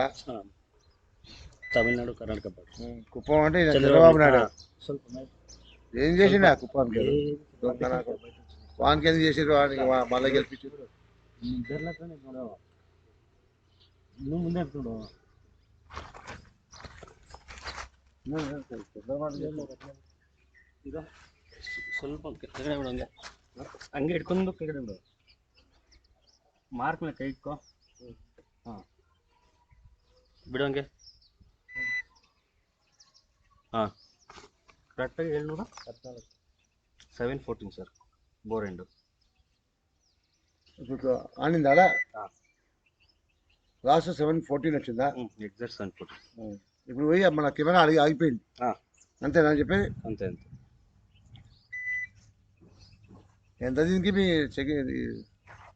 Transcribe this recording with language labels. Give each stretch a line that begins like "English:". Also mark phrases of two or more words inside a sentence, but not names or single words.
Telugu: తమిళనాడు కర్ణాటక బార్డర్. కుప్పం అంటే చంద్రబాబు నాయుడు ఏం చేసిండు ఆ కుప్పానికి? వానికి ఎందుకు చేసారు? వానికి మళ్ళీ గెలిపించారు. ముందే చూడు
Kannada: ಸ್ವಲ್ಪ ಕೆಳಗಡೆ ಬಿಡು, ಹಂಗೆ ಇಟ್ಕೊಂಡು ಕೆಳಗಡೆ ಬಿಡು, ಮಾರ್ಕ್ ಮೇಲೆ ಕೈ ಇಟ್ಕೋ. ಹಾಂ ಬಿಡು ಹಂಗೆ. ಹಾಂ ಕರೆಕ್ಟಾಗಿ 714, 714 సార్
English: bore end.
Telugu: ఆనిందా లాస్ట్ 714 వచ్చిందా? ఎగ్జాక్ట్ 714. ఇప్పుడు పోయి మన కెమెరా ఆగిపోయింది అంతేనా చెప్పేది? అంతే. ఎంత దీనికి మీ స్కానింగ్ చేస్తే?